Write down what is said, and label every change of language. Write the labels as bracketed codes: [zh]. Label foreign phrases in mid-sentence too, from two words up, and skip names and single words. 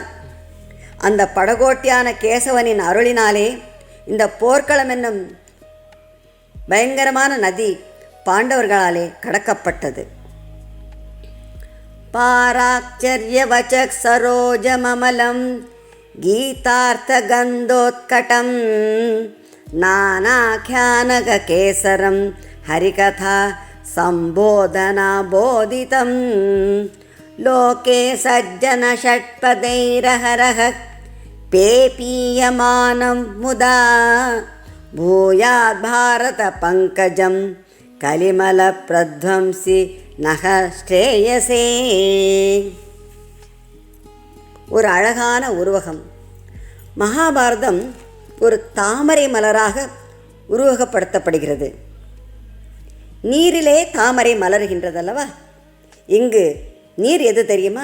[ta] அந்த படகோட்டியான கேசவனின் அருளினாலே இந்த போர்க்களம் என்னும் பயங்கரமான நதி பாண்டவர்களாலே கடக்கப்பட்டது. [sa] पाराशर्यवचः सरोजममलं गीतार्थगन्धोत्कटं நானாख्यानककेसरं हरिकथा सम्बोधनाबोधितं लोके सज्जनषट्पदैरहरः पेपीयमानं मुदा भूयात् भारतपङ्कजं कलिमलप्रध्वंसि नः श्रेयसे. [ta] ஒரு அழகான உருவகம். மகாபாரதம் ஒரு தாமரை மலராக உருவகப்படுத்தப்படுகிறது. நீரிலே தாமரை மலர்கின்றதல்லவா? இங்கு நீர் எது தெரியுமா?